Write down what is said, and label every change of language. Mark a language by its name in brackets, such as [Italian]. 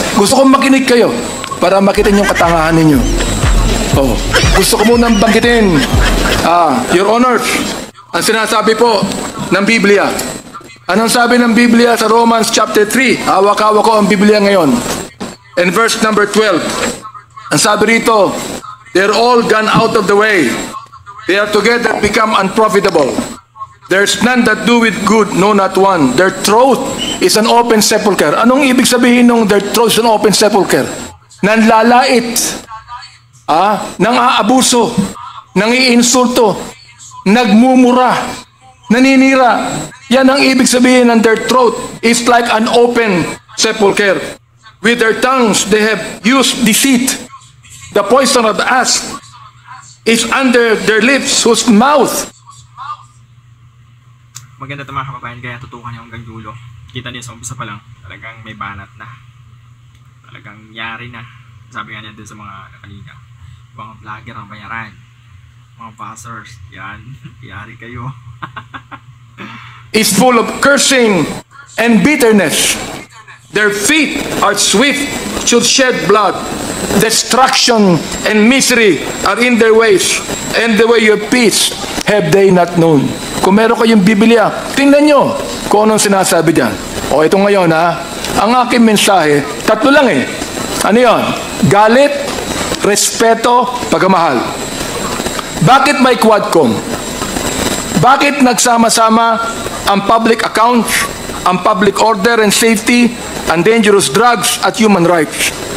[Filipino] Gusto ko makinig kayo para makita yung katangahan ninyo. Oh, gusto ko munang banggitin, Your Honors, ang sinasabi po ng Biblia. Anong sabi ng Biblia sa Romans chapter 3? Hawak-hawak ko ang Biblia ngayon. [English] In verse number 12, [Filipino] ang sabi rito, [English] they're all gone out of the way. They are together become unprofitable. There's none that do with good, no not one. Their throat is an open sepulcher. [Filipino] Anong ibig sabihin ng [English] their throat is an open sepulcher? [Filipino] Nanlalait, nang-aabuso, nang-iinsulto, nagmumura, naninira. Yan ang ibig sabihin ng [English] their throat is like an open sepulcher. With their tongues they have used deceit. The poison of the asp is under their lips, whose mouth. [Filipino] Maganda ito mga kababayan, kaya tutukan niyo hanggang dulo. Kita niyo sa umpisa pa lang, talagang may banat na. Talagang yari na. Sabi nga niya doon sa mga kanina, mga vlogger ang bayaran, mga pastors, yan, yari kayo. [English] Is full of cursing and bitterness. Their feet are swift to shed blood. Destruction and misery are in their ways, and the way of peace have they not known. [Filipino] Kung meron kayong Biblia, tingnan nyo kung anong sinasabi dyan. O ito ngayon ang aking mensahe, tatlo lang eh. Ano yun? Galit, respeto, pagmamahal. Bakit may Quadcom? Bakit nagsama-sama ang public accounts, ang public order and safety, ang dangerous drugs at human rights?